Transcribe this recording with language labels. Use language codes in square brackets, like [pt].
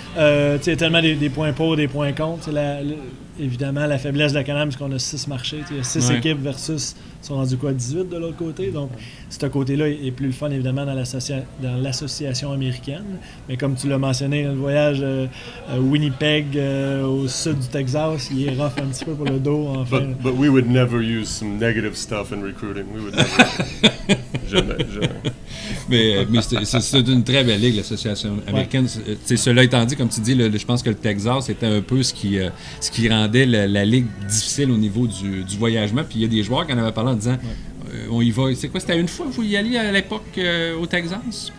[fr] Il y a tellement des points pour, des points contre. Évidemment, la faiblesse de la Can-Am, c'est qu'on a 6 marchés. Il y a 6 équipes versus, ils sont rendus 18 de l'autre côté. Donc, ce côté-là est plus le fun, évidemment, dans l'association américaine. Mais comme tu l'as mentionné, le voyage à Winnipeg, au sud du Texas, il est rough un petit peu pour le dos. Enfin. [en] But we would never use some negative stuff in recruiting. We would never. [fr] Jamais. Mais c'est une très belle ligue, l'association américaine. Ouais. Cela étant dit, comme tu dis, je pense que le Texas était un peu ce qui rendait la ligue difficile au niveau du voyagement. Puis il y a des joueurs qui en avaient parlé en disant on y va. C'est quoi, c'était une fois que vous y alliez à l'époque au Texas?